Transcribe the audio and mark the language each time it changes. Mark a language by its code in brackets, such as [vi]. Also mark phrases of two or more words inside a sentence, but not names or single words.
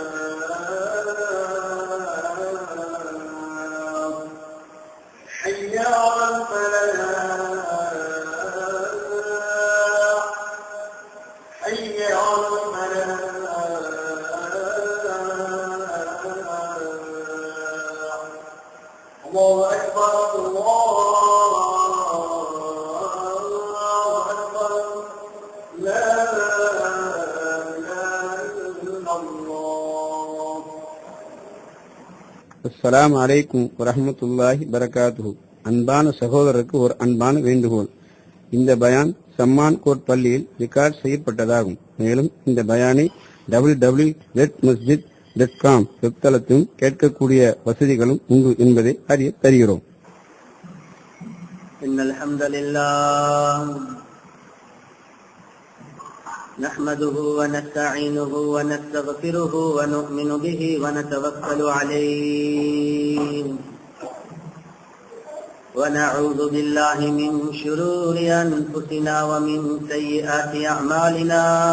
[ar] حي على الفلاح حي على الفلاح. الله أكبر الله أكبر. لا إله إلا الله. السلام عليكم ورحمة الله وبركاته. [ta] அன்பான சகோதரருக்கு ஒரு அன்பான வேண்டுகோள். இந்த பயான் சம்மான் கோட் பள்ளியில் ரெக்கார்ட் செய்யப்பட்டதாகும். மேலும் இந்த பயானை www.masjid.com வெப்தளத்திலும் கேட்கக்கூடிய வசதிகளும் உண்டு என்பதை அறிய தருகிறோம். [ar] إن الحمد لله نحمده ونستعينه ونستغفره ونؤمن به ونتوكل عليه ونعوذ بالله من شرور أنفسنا ومن سيئات أعمالنا.